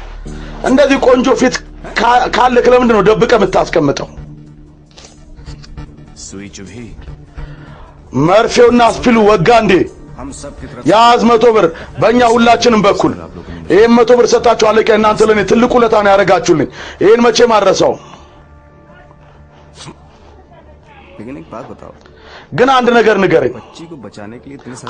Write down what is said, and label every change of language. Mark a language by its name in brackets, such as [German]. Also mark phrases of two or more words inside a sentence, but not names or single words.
[Amharic] እንደዚህ ቆንጆ ፊት ካለክ ለምንድን ነው ደብቀ የምታስቀምጠው [Hindi] सुई चुभी [Amharic] መርፌውና ስፒሉ ወጋ እንዴ [Hindi] हम सब की तरफ [Amharic] ያዝ 100 ብር በእኛ ሁላችንም በኩል ይሄን 100 ብር ሰጣችሁ አለቀ እናንተ ለኔ ትልቁ ለታ ነው ያረጋችሁልኝ ይሄን መቼ ማረሳው [Hindi] लेकिन एक बात बताओ [Amharic] ግን አንድ ነገር ንገረኝ [Hindi] बच्ची को बचाने के लिए इतने